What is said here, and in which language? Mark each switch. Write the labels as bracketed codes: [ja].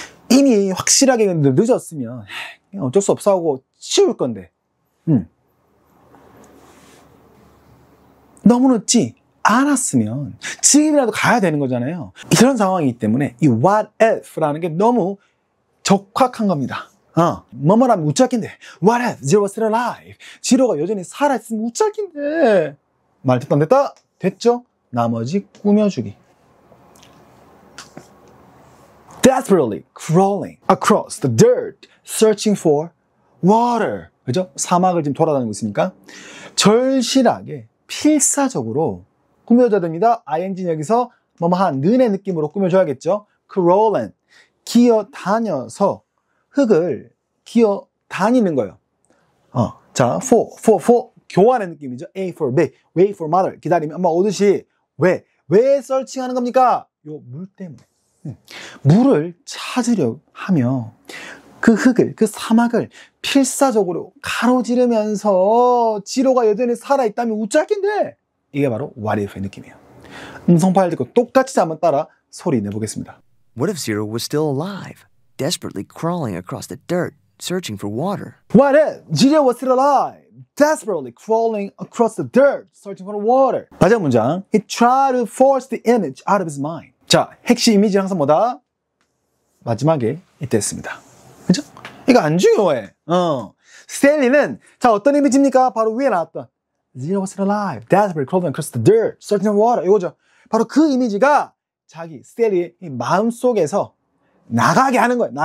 [ko] 이미 확실하게 늦었으면 어쩔 수 없어 하고 치울 건데 너무 늦지 않았으면 지금이라도 가야 되는 거잖아요. 이런 상황이기 때문에 이 what if라는 게 너무 적확한 겁니다. 뭐뭐라면 우짜긴데 [en] what if Zero was still alive? [ko] 지로가 여전히 살아있으면 우짜긴데 말 듣다 안 됐다? 됐죠? 나머지 꾸며주기. [en] Desperately crawling across the dirt, searching for water. [ko] 그죠? 사막을 지금 돌아다니고 있으니까 절실하게 필사적으로 꾸며줘야 됩니다. ing는 여기서 뭐뭐한 는의 느낌으로 꾸며줘야겠죠. crawling, 기어다녀서 흙을 기어다니는 거예요. 자, for, 교환의 느낌이죠. A for B, [en] wait for mother, [ko] 기다리면 엄마 오듯이. 왜 서칭하는 겁니까? 요 물 때문에. 물을 찾으려 하며 그 흙을, 그 사막을 필사적으로 가로지르면서 지로가 여전히 살아있다면 우쭐 낀데, 이게 바로 what if의 느낌이에요. 음성 파일 듣고 똑같이 한번 따라 소리 내보겠습니다. [en] What if Zero was still alive, desperately crawling across the dirt, searching for water? What if Zero was still alive, desperately crawling across the dirt, searching for water? [ko] 마지막 문장. [en] He tried to force the image out of his mind. [ko] 자, 핵심 이미지는 항상 뭐다? 마지막에 이때였습니다. 그죠? 이거 안 중요해. 스탠리는 자, 어떤 이미지입니까? 바로 위에 나왔던 [en] Zero was still alive, desperately crawling across the dirt, searching for water. [ko] 이거죠. 바로 그 이미지가 자기 스탠리의 마음속에서 나가게 하는 거예요.